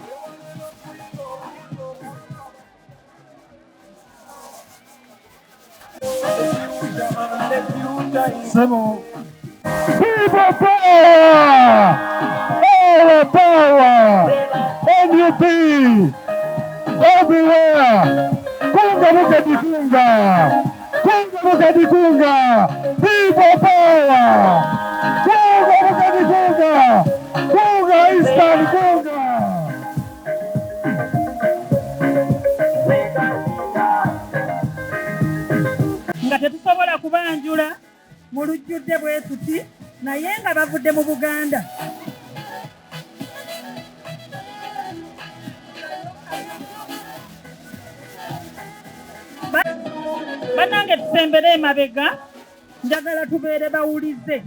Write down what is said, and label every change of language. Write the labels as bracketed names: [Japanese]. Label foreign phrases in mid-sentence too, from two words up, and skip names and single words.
[English] People power! All power! NUP! Everywhere! [Ganda] Kunga mukadikunga! Kunga mukadikunga! [English] People power! [Ganda] Kunga mukadikunga! Kunga Eastern Kunga! Nga tetusobola kubanjula mu lujjudde bwe tuti naye nga bavudde mu Buganda. Bannange tusembere emabega, njagala tubeere bawulize.